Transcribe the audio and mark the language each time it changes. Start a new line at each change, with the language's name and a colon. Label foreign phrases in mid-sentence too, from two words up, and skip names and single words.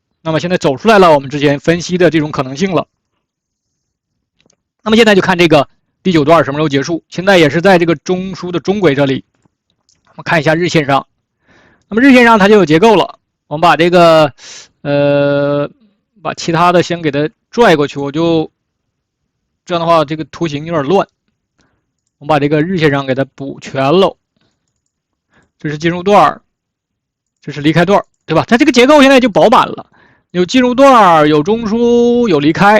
Chinese: 那麼現在走出來了，我們之前分析的這種可能性了。那麼現在就看這個第9段什麼时候結束，現在也是在這個中樞的中軌這裡。我們看一下日線上，那麼日線上它就有結構了。我們把這個把其他的先給它拽過去，我就這樣的話，這個圖形有點亂。我们把這個日線上給它補全嘍。這是進入段，這是離開段，對吧？它這個結構現在就飽滿了，有進入段，有中樞，有離開。